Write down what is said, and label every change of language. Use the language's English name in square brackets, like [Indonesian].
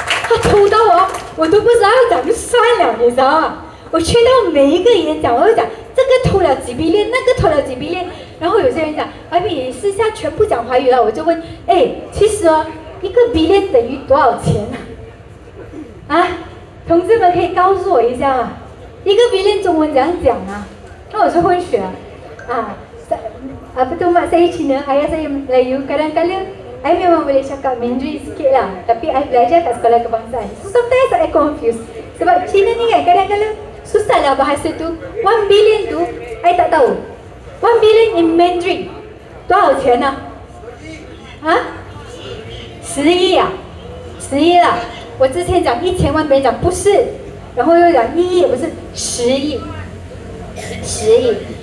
[Chinese] 他偷到我都不知道要怎么算了，你知道吗？我去到每一个演讲，我会讲这个偷了几 billion， 那个偷了几 billion，然后有些人讲，哎，你私下全部讲华语了，我就问，哎，其实哦，1个 billion 等于多少钱啊？啊，同志们可以告诉我一下吗？1个 billion 中文怎样讲啊？那我是混血啊。 [Malay] Apa tu mak saya Cina, ayah saya Melayu. Kadang-kadang I memang boleh cakap Mandarin sikit lah, tapi I belajar kat sekolah kebangsaan. [English] So sometimes I confused. [Malay] Sebab Cina ni kan kadang-kadang susah lah bahasa tu. 1 billion tu I tak tahu. [English] 1 billion in Mandarin [Chinese] 多少钱呢？啊？10亿啊？10亿啦！我之前讲1000万，别人讲不是，然后又讲1亿，也不是10亿，10亿。